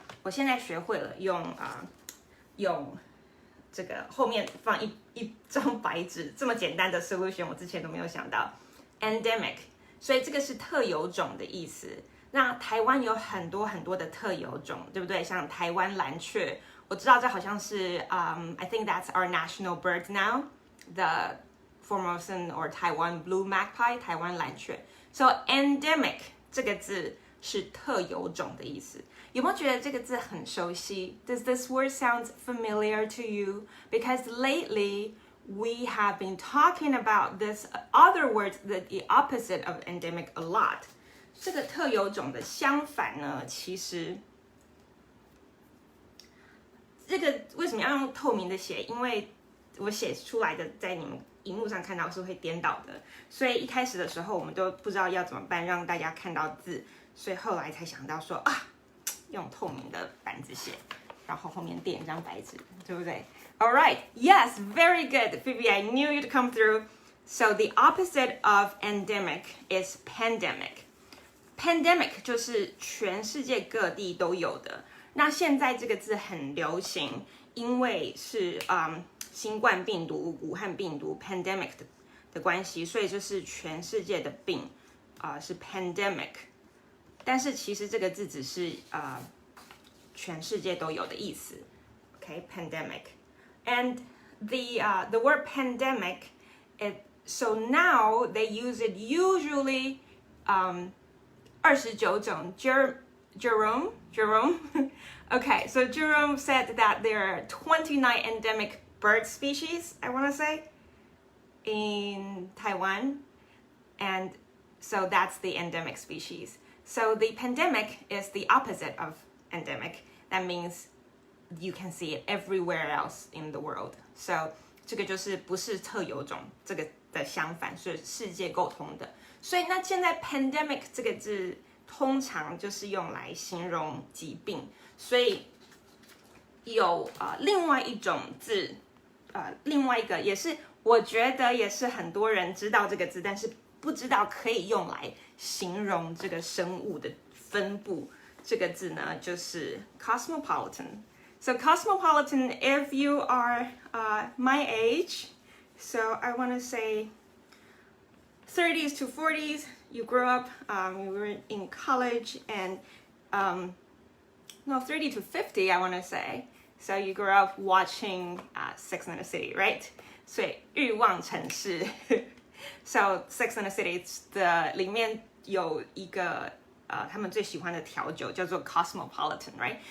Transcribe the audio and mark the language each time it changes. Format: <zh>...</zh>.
<zh>我现在学会了用这个后面放一张白纸，这么简单的 solution 我之前都没有想到 endemic。所以这个是特有种的意思。那台湾有很多很多的特有种，对不对？像台湾蓝雀，我知道这好像是</zh> <en>I think that's our national bird now, the Formosan or Taiwan blue magpie,</en> <zh>台湾蓝雀。 So endemic 这个字是特有种的意思。有没有觉得这个字很熟悉？</zh> <en>Does this word sound familiar to you? Because lately we have been talking about this other word, the opposite of endemic a lot.</en> <zh>这个特有种的相反呢，其实这个为什么要用透明的写？因为我写出来的在你们荧幕上看到是会颠倒的，所以一开始的时候我们都不知道要怎么办让大家看到字，所以后来才想到说用透明的板子写，然后后面垫一张白纸，对不对？</zh> <en>All right, yes, very good, Phoebe. I knew you'd come through. So the opposite of endemic is pandemic.</en> <zh>Pandemic 就是全世界各地都有的。那现在这个字很流行，因为是新冠病毒、武汉病毒 pandemic 的关系，所以就是全世界的病是 pandemic。但是其实这个字只是全世界都有的意思。</zh> <en>Okay, pandemic.And the word pandemic, so now they use it usually</en> <zh>29种</zh> <en>Jerome okay, so Jerome said that there are 29 endemic bird species, I want to say, in Taiwan, and so that's the endemic species. So the pandemic is the opposite of endemic. That means you can see it everywhere else in the world.</en> <zh>So 这个就是不是特有种，这个的相反是世界共通的。所以那现在 pandemic 这个字通常就是用来形容疾病，所以有另外一种字，另外一个也是我觉得也是很多人知道这个字，但是不知道可以用来形容这个生物的分布。这个字呢就是</zh> <en>cosmopolitan。So cosmopolitan, if you are my age, so I want to say 30s to 40s, you grew up, you were in college, and no, 30 to 50, I want to say. So you grew up watching Sex and the City, right?</en> <zh>所以欲望城市So Sex and the City 的里面有一个他们最喜欢的调酒叫做 Cosmopolitan, right?</zh>